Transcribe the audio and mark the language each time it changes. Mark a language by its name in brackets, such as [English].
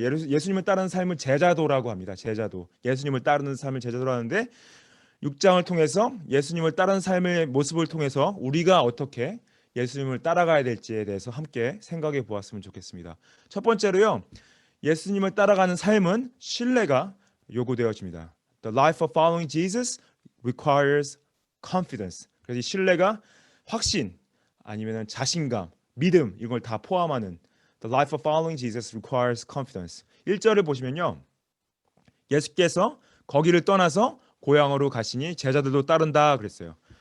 [Korean] 예수님을 따르는 삶을 제자도라고 합니다. 제자도. 예수님을 따르는 삶을 제자도로 하는데 6장을 통해서 예수님을 따르는 삶의 모습을 통해서 우리가 어떻게 예수님을 따라가야 될지에 대해서 함께 생각해 보았으면 좋겠습니다. 첫 번째로요. 예수님을 따라가는 삶은 신뢰가 요구되어집니다. [English] The life of following Jesus requires confidence. [Korean] 그래서 이 신뢰가 확신 아니면 자신감, 믿음 이걸 다 포함하는 [English] The life of following Jesus requires confidence. [Korean] 1절을 보시면요. 예수께서 거기를 떠나서 고향으로 가시니 제자들도 따른다 그랬어요.